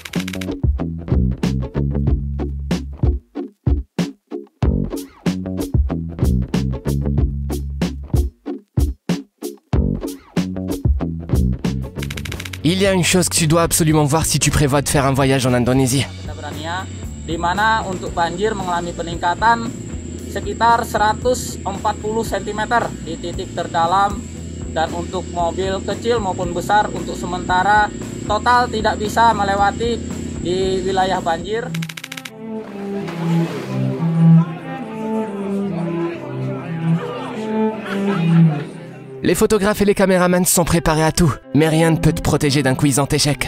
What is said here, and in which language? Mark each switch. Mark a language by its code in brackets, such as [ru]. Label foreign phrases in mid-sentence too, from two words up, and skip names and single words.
[fr] Il y a une chose que tu dois absolument voir si tu prévois de faire un voyage en Indonésie. [id] Di mana untuk banjir mengalami peningkatan sekitar 140 cm di titik terdalam dan untuk mobil kecil maupun besar untuk sementara total tidak bisa melewati di wilayah banjir. [fr] Les photographes et les caméramans sont préparés à tout, mais rien ne peut te protéger d'un quiz en échec.